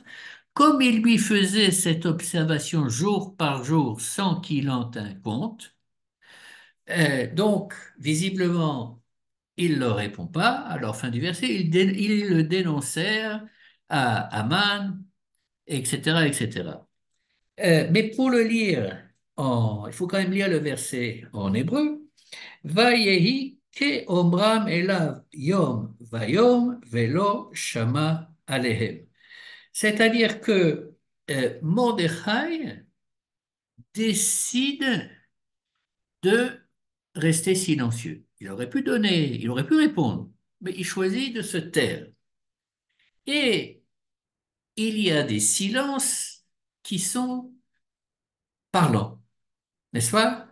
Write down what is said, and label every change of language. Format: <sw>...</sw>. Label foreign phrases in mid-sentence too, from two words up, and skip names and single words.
<fr>Comme il lui faisait cette observation jour par jour sans qu'il en tînt compte, donc, visiblement, il ne leur répond pas. Alors, fin du verset, ils le dénoncèrent à Aman, etc., etc. Mais pour le lire, il faut quand même lire le verset en hébreu.</fr> <he>ויהי כאמרם אליו יום ויום ולא שמע אליהם.</he> <fr>C'est-à-dire que Mordechai décide de rester silencieux. Il aurait pu répondre, mais il choisit de se taire. Et il y a des silences qui sont parlants, n'est-ce pas?</fr>